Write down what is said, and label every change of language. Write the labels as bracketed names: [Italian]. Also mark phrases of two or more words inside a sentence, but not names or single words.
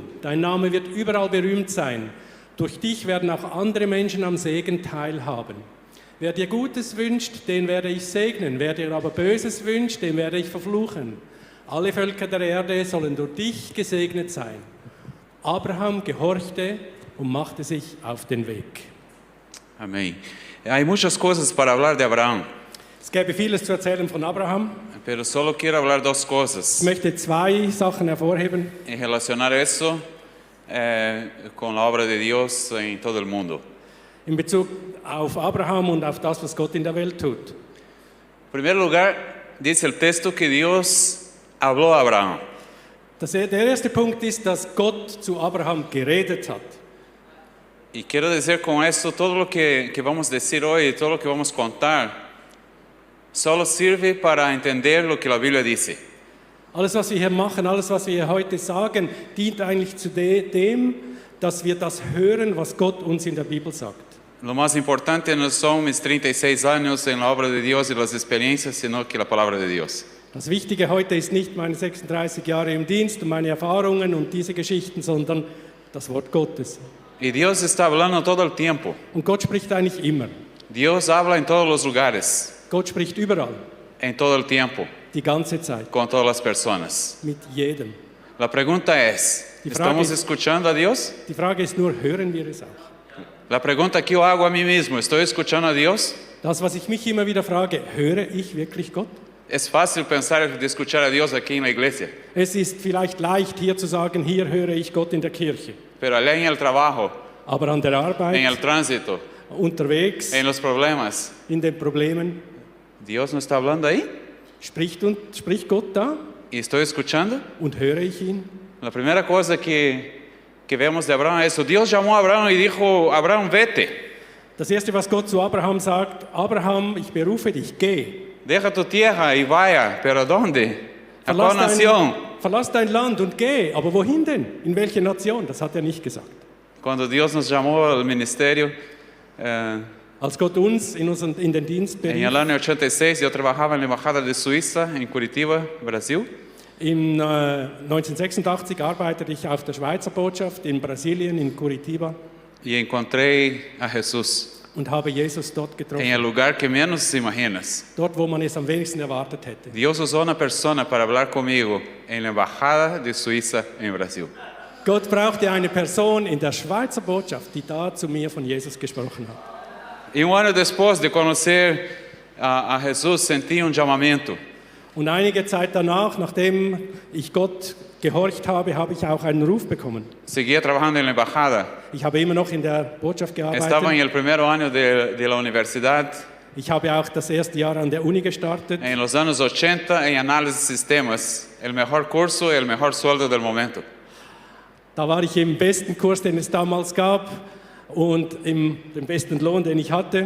[German] Dein Name wird überall berühmt sein. Durch dich werden auch andere Menschen am Segen teilhaben. Wer dir Gutes wünscht, den werde ich segnen. Wer dir aber Böses wünscht, den werde ich verfluchen. Alle Völker der Erde sollen durch dich gesegnet sein. Abraham gehorchte und machte sich auf den Weg. [Spanish] Amén. Hay muchas cosas para hablar de Abraham, [German] Es gäbe vieles zu erzählen von Abraham. [Spanish] pero solo quiero hablar dos [German] Ich [Spanish] cosas [German] möchte zwei Sachen hervorheben. [Spanish] y relacionar eso con la obra de Dios en todo el mundo. [German] In Bezug auf Abraham und auf das, was Gott in der Welt tut. [Spanish] En primer lugar, dice el texto que Dios habló a Abraham. [German] Der erste Punkt ist, dass Gott zu Abraham geredet hat. [Spanish] Y quiero decir con esto, todo lo que vamos a decir hoy, todo lo que vamos a contar, solo sirve para entender lo que la Biblia dice. [German] Alles, was wir hier machen, alles, was wir hier heute sagen, dient eigentlich zu dem, dass wir das hören, was Gott uns in der Bibel sagt. [Spanish] Lo más importante no son mis 36 años en la obra de Dios y las experiencias, sino que la palabra de Dios. [German] Das Wichtige heute ist nicht meine 36 Jahre im Dienst und meine Erfahrungen und diese Geschichten, sondern das Wort Gottes. [Spanish] Y Dios está hablando todo el tiempo. [German] Und Gott spricht eigentlich immer. [Spanish] Dios habla en todos los lugares, [German] Gott spricht überall, [Spanish] en todo el tiempo, [German] die ganze Zeit, [Spanish] con todas las personas. [German] mit jedem. [Spanish] La pregunta es, [German] Die Frage [Spanish] ¿estamos [German] ist- [Spanish] escuchando a Dios? [German] Die Frage ist nur, hören wir es auch? [Spanish] La pregunta que yo hago a mí mismo, ¿estoy escuchando a Dios? [German] Das, was ich mich immer wieder frage, höre ich wirklich Gott? [Spanish] Es fácil pensar de escuchar a Dios aquí en la iglesia, [German] Es ist vielleicht leicht, hier zu sagen, hier höre ich Gott in der Kirche. [Spanish] pero allá en el trabajo, [German] Aber an der [Spanish] en [German] Arbeit, [Spanish] el tránsito, [German] unterwegs, [Spanish] en los problemas, [German] in den Problemen, [Spanish] ¿Dios no está hablando ahí? [German] spricht Gott da [Spanish] ¿Y estoy escuchando? [German] und höre ich ihn? [Spanish] La primera cosa que vemos de Abraham es eso. Dios llamó a Abraham y dijo, Abraham, vete, [German] Das Erste, was Gott zu Abraham sagt, Abraham, ich berufe dich, geh. [Spanish] deja tu tierra y vaya, pero ¿dónde? ¿A cuál nación? [German] Verlass dein Land und geh. Aber wohin denn? In welche Nation? Das hat er nicht gesagt. [Spanish] Cuando Dios nos llamó al ministerio, [German] Als Gott uns in den Dienst [Spanish] en [German] berief, [Spanish] el año 86 yo trabajaba en la embajada de Suiza en Curitiba, Brasil. [German] im 1986 arbeitete ich auf der Schweizer Botschaft in Brasilien, in Curitiba, [Spanish] Y encontré a Jesús [German] und habe Jesus dort [Spanish] en [German] getroffen. [Spanish] el lugar que menos imaginas. [German] Dort, wo man es am wenigsten erwartet hätte. [Spanish] Dios usó una persona para hablar conmigo en la embajada de Suiza en Brasil. [German] Gott brauchte eine Person in der Schweizer Botschaft, die da zu mir von Jesus gesprochen hat. [Spanish] Y un año después de conocer a Jesús sentí un llamamiento. [German] Und einige Zeit danach, nachdem ich Gott gehorcht habe, habe ich auch einen Ruf bekommen. [Spanish] Seguía trabajando en la embajada. [German] Ich habe immer noch in der Botschaft [Spanish] Estaba en [German] gearbeitet. [Spanish] el primer año de la universidad. [German] Ich habe auch das erste Jahr an der Uni gestartet. [Spanish] En los años 80 en análisis de sistemas. El mejor curso y el mejor sueldo del momento. [German] Da war ich im besten Kurs, den es damals gab und dem besten Lohn, den ich hatte.